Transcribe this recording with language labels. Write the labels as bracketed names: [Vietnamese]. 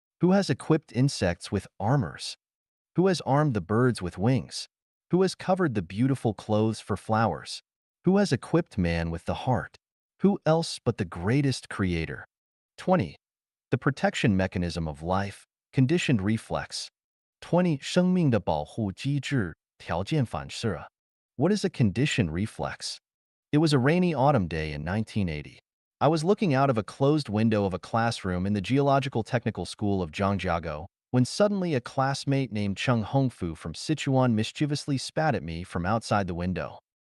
[English] Who has equipped insects with armors? Who has armed the birds with wings? Who has covered the beautiful clothes for flowers? Who has equipped man with the heart? Who else but the greatest creator? 20. The protection mechanism of life, conditioned reflex. 20. [Chinese] 生命的保护机制，条件反射. [English] What is a conditioned reflex? It was a rainy autumn day in 1980. I was looking out of a closed window of a classroom in the Geological Technical School of Zhangjiago when suddenly a classmate named Chung Hongfu from Sichuan mischievously spat at me from outside the window.